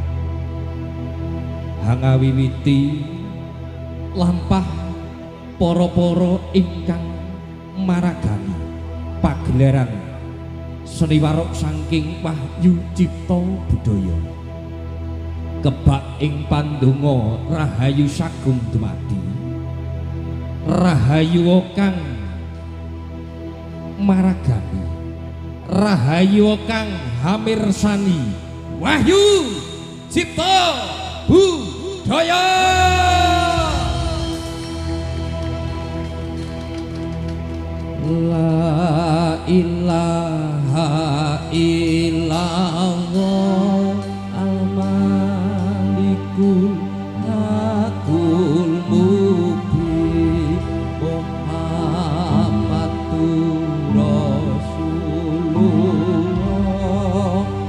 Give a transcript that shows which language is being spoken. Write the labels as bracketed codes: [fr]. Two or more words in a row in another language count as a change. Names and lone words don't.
[jv] hangawiwiti lampah para-para ingkang maragani pagelaran seni warok saking Wahyu Cipta Budaya kebak ing pandonga rahayu sagung dumadi rahayu kang maragani rahayu kang hamirsani Wahyu Cipta Budaya. [ar] لا إله إلا الله الملك الحق المبين محمد رسول الله